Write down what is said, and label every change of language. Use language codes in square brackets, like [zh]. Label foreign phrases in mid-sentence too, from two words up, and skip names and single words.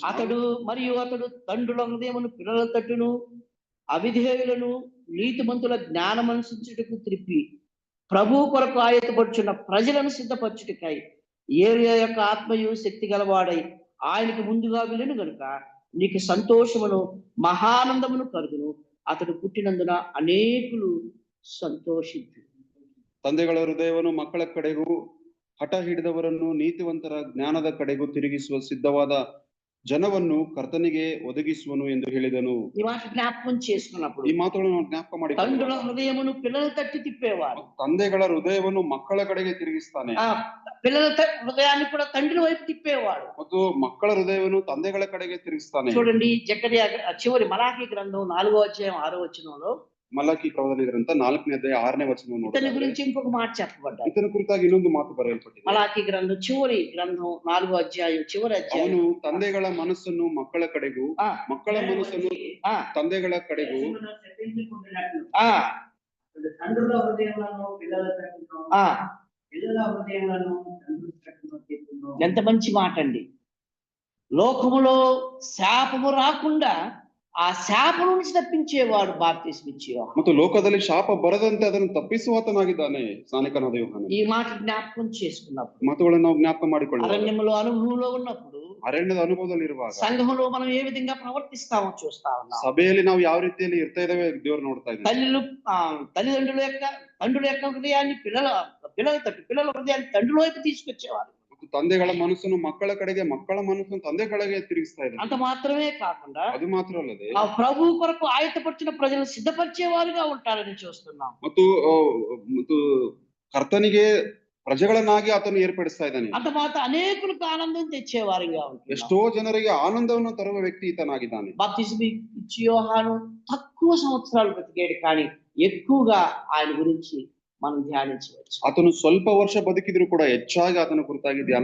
[te] అతడు తండ్రుల హృదయమును పిల్లల తట్టును అవిధేయులను నీతిమంతుల జ్ఞానమనుసరించుటకు త్రిప్పి ప్రభు కొరకు ఆయత్తపడుచున్న ప్రజలను సిద్ధపరచుటకై ఏరియా యొక్క ఆత్మయు శక్తి గలవాడై ఆయనకి ముందుగా వెళ్ళను గనుక నీకు సంతోషమును మహానందమును కలుగును. అతడు పుట్టినందున అనేకులు ಸಂತೋಷಿದ್ದು. [kn] ತಂದೆಗಳ ಹೃದಯವನ್ನು ಮಕ್ಕಳ ಕಡೆಗೂ ಹಠ ಹಿಡಿದವರನ್ನು ನೀತಿವಂತರ ಜ್ಞಾನದ ಕಡೆಗೂ ತಿರುಗಿಸುವ ಸಿದ್ಧವಾದ ಜನವನ್ನು ಕರ್ತನಿಗೆ ಒದಗಿಸುವನು ಎಂದು ಹೇಳಿದನು. [te] ఈ మాట జ్ఞాపకం చేసుకున్నప్పుడు [kn] ಈ ಮಾತುಗಳನ್ನು ಜ್ಞಾಪಕ ಮಾಡಿ, [te] తండ్రుల హృదయమును పిల్లల తట్టి తిప్పేవాడు, [kn] ತಂದೆಗಳ ಹೃದಯವನ್ನು ಮಕ್ಕಳ ಕಡೆಗೆ ತಿರುಗಿಸ್ತಾನೆ. [te] పిల్లల హృదయాన్ని కూడా తండ్రి వైపు తిప్పేవాడు. [kn] ಮತ್ತು ಮಕ್ಕಳ ಹೃದಯವನ್ನು ತಂದೆಗಳ ಕಡೆಗೆ ತಿರುಗಿಸ್ತಾನೆ. [te] చూడండి, జకర్యా చివరి మలాకి గ్రంథం 4వ అధ్యాయం 6వ వచనంలో [kn] ಮಲಾಕಿ ಪ್ರವಾದನೆ ಗ್ರಂಥ 4ನೇ ಅಧ್ಯಾಯ 6ನೇ ವಚನ [te] ఇతని గురించి ఇంకొక మాట చెప్పబడ్డాడు. [kn] ಈತನ ಕುರಿತಾಗಿ ಇನ್ನೊಂದು ಮಾತು ಬರೆಯಲ್ಪಟ್ಟಿದೆ. [te] మలాకి గ్రంథం చివరి గ్రంథం 4వ అధ్యాయం చివరి అధ్యాయం. [kn] ಅವನು ತಂದೆಗಳ ಮನಸ್ಸನ್ನು ಮಕ್ಕಳ ಕಡೆಗೂ ಮಕ್ಕಳ ಮನಸ್ಸನ್ನು ತಂದೆಗಳ ಕಡೆಗೂ [te] శపించుకుంటున్నట్లు ఆ తండ్రుల హృదయములను పిల్లల తట్టును, ఆ పిల్లల హృదయములను తండ్రుల తట్టును చేస్తును. ఎంత మంచి మాట అండి. లోకములో శాపము రాకుండా ఆ శాపం నుంచి తప్పించేవాడు బాప్తిసం ఇచ్చి యోహాను. [kn] ಮತ್ತು ಲೋಕದಲ್ಲಿ ಶಾಪ ಬರದಂತೆ ಅದನ್ನು ತಪ್ಪಿಸುವಾತನಾಗಿದ್ದಾನೆ ಸ್ಥಾನಿಕನಾದ ಯೋಹಾನನು. [te] ఈ మాట జ్ఞాపకం చేసుకున్నప్పుడు, [kn] ಮಾತುಗಳನ್ನು ನಾವು ಜ್ಞಾಪಕ ಮಾಡಿಕೊಳ್ಳುವ [te] అరణ్యంలో అనుభవంలో ఉన్నప్పుడు, [kn] ಅರಣ್ಯದ ಅನುಭವದಲ್ಲಿರುವಾಗ, [te] సంఘంలో మనం ఏ విధంగా ప్రవర్తిస్తామో చూస్తా ఉన్నాం. [kn] ಸಭೆಯಲ್ಲಿ ನಾವು ಯಾವ ರೀತಿಯಲ್ಲಿ ಇರ್ತಾ ಇದ್ದೇವೆ ದೇವರು ನೋಡ್ತಾ ಇದ್ದಾನೆ. [te] తల్లిదండ్రుల యొక్క హృదయాన్ని పిల్లల హృదయాన్ని తండ్రుల వైపు తీసుకొచ్చేవారు. [kn] ಮತ್ತು ತಂದೆಗಳ ಮನಸ್ಸನ್ನು ಮಕ್ಕಳ ಕಡೆಗೆ, ಮಕ್ಕಳ ಮನಸ್ಸನ್ನು ತಂದೆ ಕಡೆಗೆ ತಿರುಗಿಸ್ತಾ ಇದ್ದಾನೆ. [te] అంత మాత్రమే కాకుండా [kn] ಅದು ಮಾತ್ರ ಅಲ್ಲದೆ [te] ఆ ప్రభు కొరకు ఆయత్తపరిచిన ప్రజలను సిద్ధపరిచేవారుగా ఉంటారని చూస్తున్నాం. [kn] ಮತ್ತು ಕರ್ತನಿಗೆ ಪ್ರಜೆಗಳನ್ನಾಗಿ ಆತನು ಏರ್ಪಡಿಸ್ತಾ ಇದ್ದಾನೆ. [te] అంత మాత్రం అనేకులకు ఆనందం తెచ్చేవారుగా ఉంటారు. [kn] ಎಷ್ಟೋ ಜನರಿಗೆ ಆನಂದವನ್ನು ತರುವ ವ್ಯಕ್ತಿ ಈತನಾಗಿದ್ದಾನೆ. [te] బాప్తిసం ఇచ్చి యోహాను తక్కువ సంవత్సరాలు బ్రతికాడు, కానీ ఎక్కువగా ఆయన గురించి మనం ధ్యానించవచ్చు. [kn] ಆತನು ಸ್ವಲ್ಪ ವರ್ಷ ಬದುಕಿದ್ರು ಕೂಡ ಹೆಚ್ಚಾಗಿ ಆತನ ಕುರಿತಾಗಿ ಧ್ಯಾನ